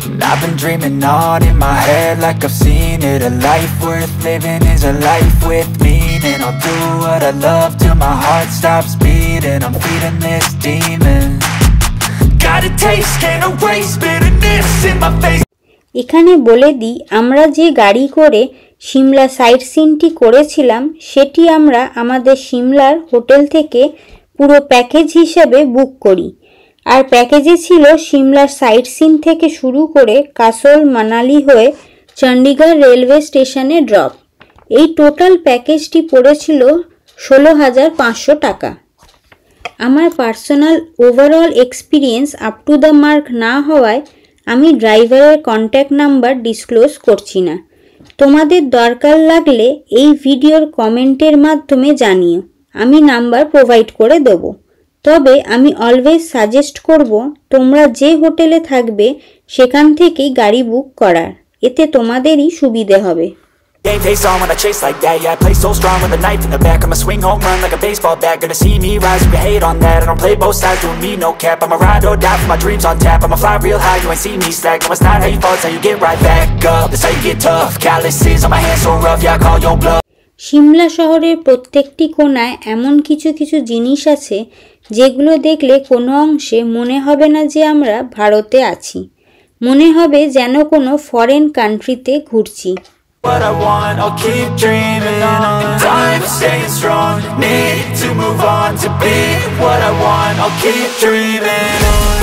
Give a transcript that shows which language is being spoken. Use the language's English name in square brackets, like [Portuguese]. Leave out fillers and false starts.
[English] I've been dreaming on in my head like I've seen it. A life worth living is a life with meaning. I'll do what I love till my heart stops beating. I'm feeding this demon. Got a taste, can't erase bitterness in my face. [Bangla] এখানে বলে দিই, আমরা যে গাড়ি করে Shimla site সিনটি করেছিলাম সেটি আমরা আমাদের সিমলার হোটেল থেকে পুরো প্যাকেজ হিসেবে বুক করি। আর প্যাকেজে ছিল সিমলার সাইট সিন থেকে শুরু করে কাসল মানালি হয়ে চণ্ডীগড় রেলওয়ে স্টেশনে ড্রপ এই টোটাল প্যাকেজটি পড়েছিল 16,500 টাকা। আমার personal overall experience [English] up to the mark [Bangla] না হওয়ায় আমি ড্রাইভারের কন্ট্যাক্ট নাম্বার ডিসক্লোজ করছি না। তোমাদের দরকার লাগলে এই ভিডিওর কমেন্টের মাধ্যমে জানিও, আমি নাম্বার প্রোভাইড করে দেবো। তবে আমি অলওয়েজ সাজেস্ট করব তোমরা যে হোটেলে থাকবে সেখান থেকেই গাড়ি বুক করার, এতে তোমাদেরই সুবিধে হবে। [English] Game face on when I chase like that. Yeah, I play so strong with a knife in the back. I'ma swing home run like a baseball bat. Gonna see me rise, you can hate on that. I don't play both sides, doing me no cap. I'ma ride or die for my dreams on tap. I'ma fly real high, you ain't see me slack. No, it's not how you fall, it's how you get right back up. That's how you get tough. Calluses on my hands so rough, yeah, I call your bluff. [Bangla] Shimla শহরের প্রত্যেকটি কোণায় এমন কিছু কিছু জিনিস আছে যেগুলো দেখলে কোনো অংশে মনে হবে না যে আমরা ভারতে আছি, মনে হবে যেন কোনো ফরেন কান্ট্রিতে ঘুরছি। [English] What I want, I'll keep dreaming on. Time staying strong, need to move on. To be what I want, I'll keep dreaming on.